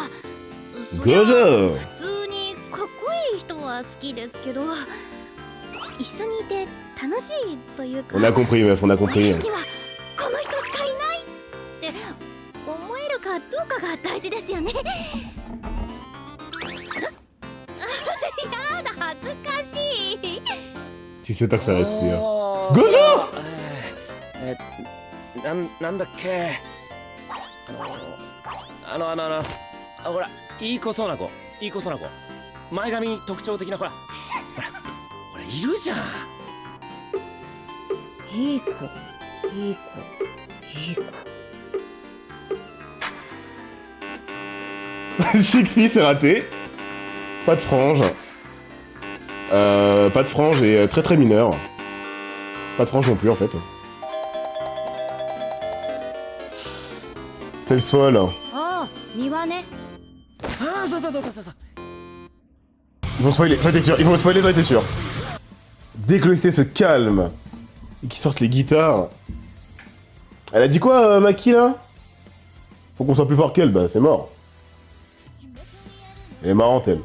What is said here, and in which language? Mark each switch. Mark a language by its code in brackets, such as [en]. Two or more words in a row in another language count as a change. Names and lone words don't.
[ja] Gojo! 一緒にいて楽しいというか [fr] On a compris, meuf, on a compris. [ja] 私にはこの人しかいないって思えるかどうかが大事ですよね。やだ恥ずかしい。 [fr] Si c'est toi que ça respire. [ja] おー Gojo なんだっけほらいい子そうな子前髪特徴的なほらいるじゃん。いい子いい子いい子 [fr] Chic fille, c'est raté. Pas de frange. Pas de frange et très très mineur. Pas de frange non plus en fait. C'est le sol. [ja] ああ庭ね。ああそう。 [fr] Ils vont spoiler, j'en étais sûr. Ils vont me spoiler, j'en étais sûr. Dès que l'OST se calme et qu'ils sortent les guitares. Elle a dit quoi, Maki là? Faut qu'on soit plus fort qu'elle, bah c'est mort. Elle est marrante elle.